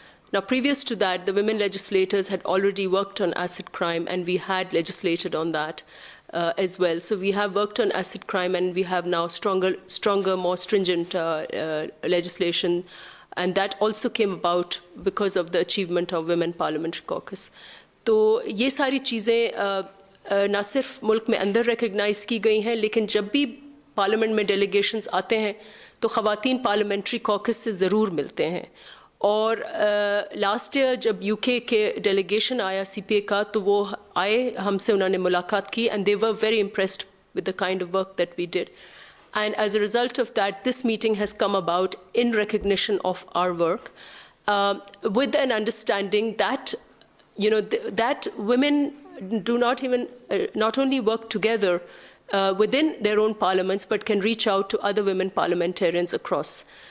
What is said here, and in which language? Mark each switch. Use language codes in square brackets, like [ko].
[en] Now, previous to that, the women legislators had already worked on acid crime, and we had legislated on that as well. So we have worked on acid crime, and we have now stronger, more stringent legislation, and that also came about because of the achievement of Women Parliamentary Caucus. [hi] तो ये सारी चीज़ें ना सिर्फ मुल्क में अंदर recognise की गई हैं, लेकिन जब भी पार्लियामेंट में डेलीगेशंस आते हैं तो ख़वातीन पार्लियामेंट्री कॉकस से ज़रूर मिलते हैं. और लास्ट ईयर जब यूके के डेलीगेशन आया सीपीए का, तो वो आए, हमसे उन्होंने मुलाकात की, [en] And they were very impressed with the kind of work that we did. And as a result of that, this meeting has come about in recognition of our work, with an understanding that, that women do not even, not only work together within their own parliaments, but can reach out to other women parliamentarians across.